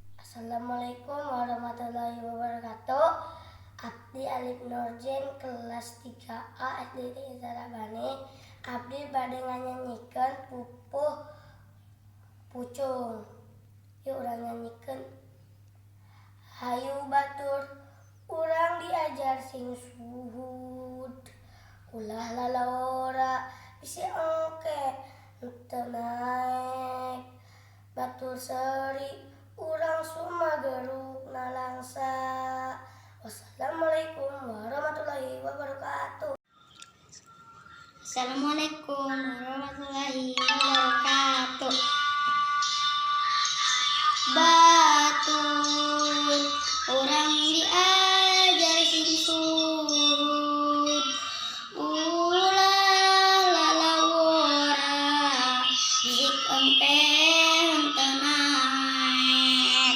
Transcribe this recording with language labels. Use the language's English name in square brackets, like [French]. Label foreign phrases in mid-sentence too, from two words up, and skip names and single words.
[Arabic] السلام عليكم ورحمة الله وبركاته. [Sundanese] Abdi Alif Nurjen kelas 3A SD Zarabane. Abdi bade nganyanyikeun pupuh pucung. Yuk urang nyanyikeun. Hayu batur urang diajar sing suhud. Ulah lalawora bisi engke teu naek. Batur seri urang sumageruk nalangsa. [Arabic] والسلام عليكم ورحمة الله وبركاته. السلام عليكم ورحمة الله وبركاته. [Sundanese] Batur urang diajar sing suhud. Ulah lalawora zik empe henteu naek.